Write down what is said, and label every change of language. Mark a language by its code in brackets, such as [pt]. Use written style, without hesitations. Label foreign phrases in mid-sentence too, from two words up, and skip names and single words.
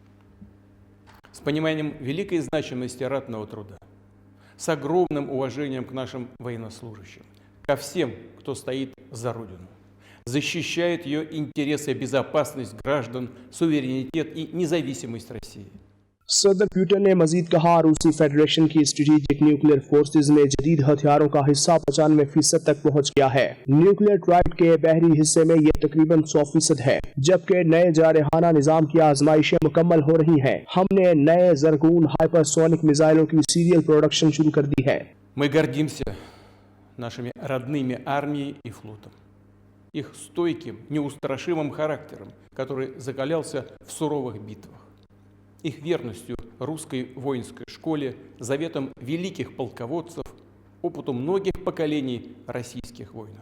[ru] С пониманием великой значимости ратного труда, с огромным уважением к нашим военнослужащим, ко всем, кто стоит за Родину, защищает ее интересы, безопасность граждан, суверенитет и независимость России. [ur] صدر پوتن نے مزید کہا، روسی فیڈریشن کی [en] strategic nuclear forces [ur] میں جدید ہتھیاروں کا حصہ 95% تک پہنچ گیا ہے. [en] nuclear triad [ur] کے بحری حصے میں یہ تقریباً 100% ہے، جبکہ نئے جارحانہ نظام کی آزمائشیں مکمل ہو رہی ہیں. ہم نے نئے زرگون [en] hypersonic missiles [ur] کی [en] serial production [ur] شروع کر دی ہے. [ru] Мы гордимся нашими родными армией и флотом, их стойким, неустрашимым характером, который закалялся в суровых битвах, их верностью русской воинской школе, заветам великих полководцев, опыту многих поколений российских воинов.